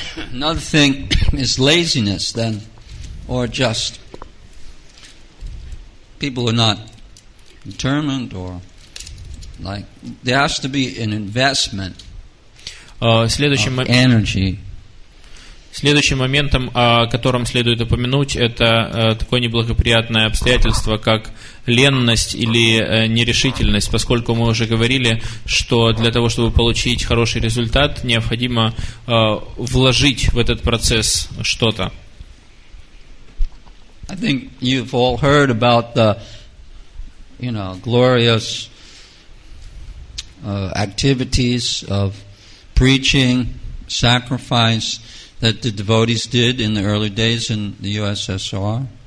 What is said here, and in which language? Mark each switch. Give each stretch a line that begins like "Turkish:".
English: Another thing is laziness, then, or just people who are not determined, or like there has to be an investment of energy.
Russian: Следующим моментом, о котором следует упомянуть, это такое неблагоприятное обстоятельство, как ленность или нерешительность, поскольку мы уже говорили, что для того, чтобы получить хороший результат, необходимо вложить в этот процесс что-то.
English: I think you've all heard about the, glorious activities of preaching, sacrifice that the devotees did in the early days in the USSR.